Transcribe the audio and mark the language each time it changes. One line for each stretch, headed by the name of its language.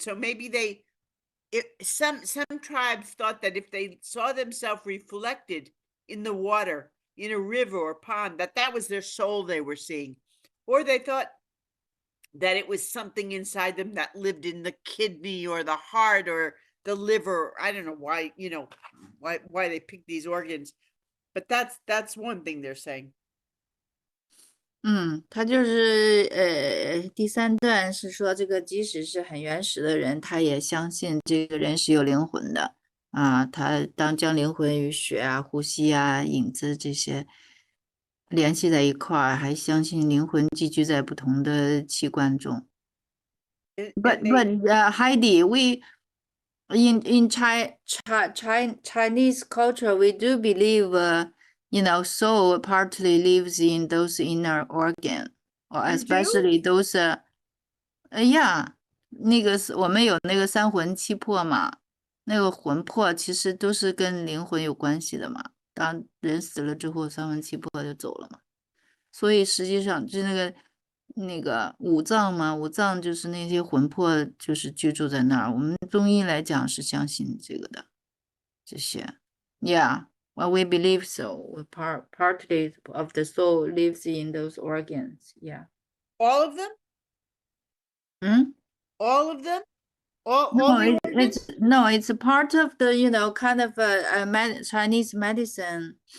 English: So maybe some tribes thought that if they saw themselves reflected in the water, in a river or pond, that was their soul they were seeing. Or they thought that it was something inside them that lived in the kidney or the heart or the liver. I don't know why, why they pick these organs, but that's one thing they're saying.
Chinese: 他就是第三段是说，这个即使是很原始的人，他也相信这个人是有灵魂的啊。他当将灵魂与血啊、呼吸啊、影子这些联系在一块儿，还相信灵魂寄居在不同的器官中。
English: But Heidi, we in Chinese culture, we do believe.
Chinese: Soul partly lives in those inner organ, or especially those, yeah, 我们有那个三魂七魄嘛，那个魂魄其实都是跟灵魂有关系的嘛。当人死了之后，三魂七魄就走了嘛。所以实际上就那个五脏嘛，五脏就是那些魂魄就是居住在那儿。我们中医来讲是相信这个的，这些 ， Yeah。Well, we believe so.
English: Partly of the soul lives in those organs. Yeah. All of them? All of them? All the organs? It's a part of the kind of Chinese medicine.